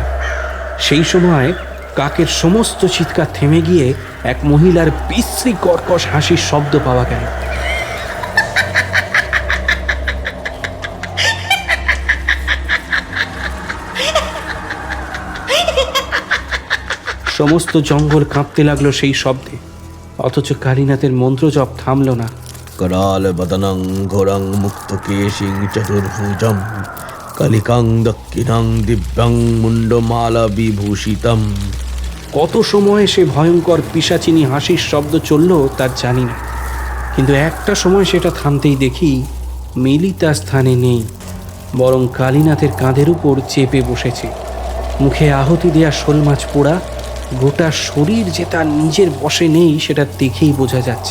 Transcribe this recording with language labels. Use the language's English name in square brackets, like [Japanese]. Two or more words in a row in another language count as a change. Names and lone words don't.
[Bangla] সেই সময় কাকের সমস্ত চিৎকার থেমে গিয়ে এক মহিলার বিশ্রী কর্কশ হাসির শব্দ পাওয়া গেল। সমস্ত জঙ্গল কাঁপতে লাগলো সেই শব্দে, অথচ কালীনাথের মন্ত্রজপ থামল না। [Sanskrit] कराल बदनं घोरं मुक्तकेशिं चतुर्भुजं कलिकां दक्षिणां दिव्यं मुण्डमाला विभूषितम्। [Bangla] কত সময় সে ভয়ঙ্কর পিশাচিনী হাসির শব্দ চলল তার জানি না, কিন্তু একটা সময় সেটা থামতেই দেখি মিলি তার স্থানে নেই, বরং কালীনাথের কাঁধের উপর চেপে বসেছে। মুখে আহুতি দেয়া শোল মাছ পোড়া, গোটা শরীর যে তার নিজের বশে নেই সেটা দেখেই বোঝা যাচ্ছে।